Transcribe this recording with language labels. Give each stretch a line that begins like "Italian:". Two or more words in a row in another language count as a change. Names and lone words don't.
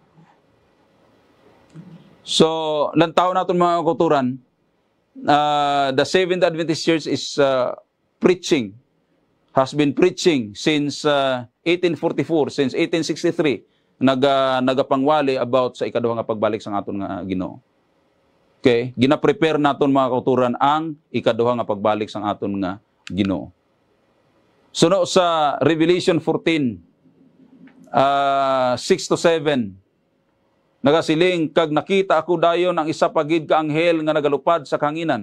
Hiligaynon: So, lantaw naton mga kauturan,
English: the Seventh Adventist Church is has been preaching since 1844, since 1863,
Hiligaynon: nagapangwali about sa ikaduha nga pagbalik sa aton nga Ginoo. Okay, gina-prepare naton mga kauturan ang ikaduha nga pagbalik sa aton nga Ginoo. Suno sa Revelation 14, 6-7, nagasiling, kag nakita ako dayon ang isa pagid ka anghel nga nagalupad sa kahanginan.